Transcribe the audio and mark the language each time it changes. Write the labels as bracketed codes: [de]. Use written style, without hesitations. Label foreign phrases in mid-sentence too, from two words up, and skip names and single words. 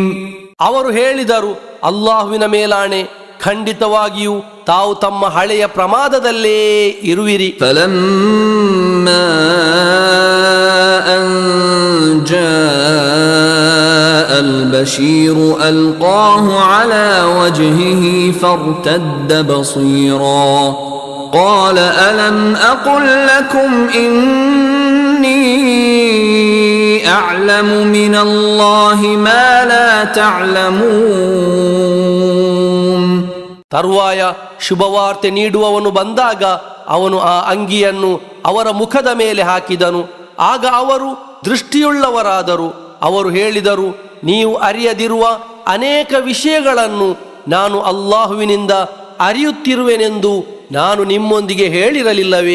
[kn] ಅವರು ಹೇಳಿದರು, ಅಲ್ಲಾಹುವಿನ ಮೇಲಾಣೆ, ಖಂಡಿತವಾಗಿಯೂ ತಾವು ತಮ್ಮ ಹಳೆಯ ಪ್ರಮಾದದಲ್ಲೇ ಇರುವಿರಿ. [ar] فلما أن جاء البشير ألقاه على وجهه فارتد بصيرا قال ألم أقل لكم إني أعلم من الله ما لا تعلمون. [kn] ತರುವಾಯ ಶುಭವಾರ್ತೆ ನೀಡುವವನು ಬಂದಾಗ ಅವನು ಆ ಅಂಗಿಯನ್ನು ಅವರ ಮುಖದ ಮೇಲೆ ಹಾಕಿದನು. ಆಗ ಅವರು ದೃಷ್ಟಿಯುಳ್ಳವರಾದರು. ಅವರು ಹೇಳಿದರು, ನೀವು ಅರಿಯದಿರುವ ಅನೇಕ ವಿಷಯಗಳನ್ನು ನಾನು ಅಲ್ಲಾಹುವಿನಿಂದ ಅರಿಯುತ್ತಿರುವೆನೆಂದು ನಾನು ನಿಮ್ಮೊಂದಿಗೆ ಹೇಳಿರಲಿಲ್ಲವೇ?